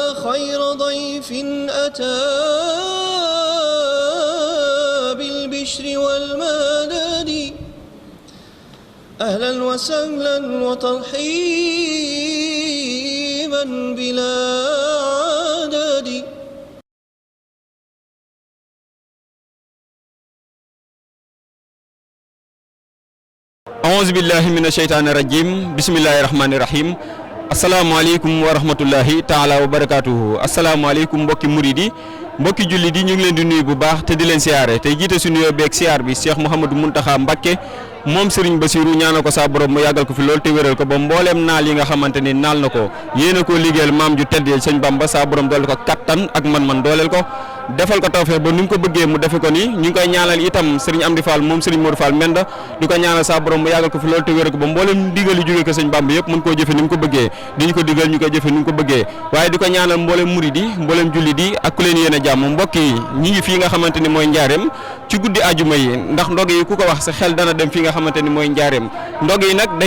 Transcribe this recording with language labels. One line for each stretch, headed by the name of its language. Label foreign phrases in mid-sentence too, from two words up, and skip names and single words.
Arabic: خير ضيف أتى بالبشر والمدد أهلا وسهلا وترحيبا بلا عدد. أعوذ بالله من الشيطان الرجيم بسم الله الرحمن الرحيم. السلام عليكم ورحمة الله تعالى وبركاته.
Wolof: asalaamaaleykum mbokki muridi mbokki julli di ñu ngi leen di nuyu bu baax te di leen siyaare tey jiite suñu nuyoo beeg siyaar bi Cheikh Mouhamadou Mountakha Mbacké moom Serigne Bassirou ñaanal ko saa borom mu yàggal ko fi loolu te wéral ko ba mbooleem naal yi nga xamante ni naal na ko yéena koo liggéeyal maam ju tedd sëñ Bamba saa borom dooleel ko kattan ak man-man dooleel ko defal ko tawfeex ba ni mu ko bëggee mu defe ko ni ñu ngi koy ñaanal itam Serigne Amdi Fall moom Serigne Modou Fall Menda di ko ñaanal saa borom mu yàggal ko fi loolu te wéral ko ba mbooleem digal yi jógee ko sëñ Bamba yëpp mën koo jëfe ni mu ko bëggee di ñu ko digal ñu koy jëfe ni mu ko bëggee waaye di ko ñaanal mbooleem murid yi mbooleem julli di ak ku leen yéen a jàmm mbokk yi ñi ngi fii nga xamante ni mooy njaareem ci guddi ajuma yi ndax ndog yi ku ko wax sa xel dana dem fii nga xamante ni mooy njaareem ndog yi nag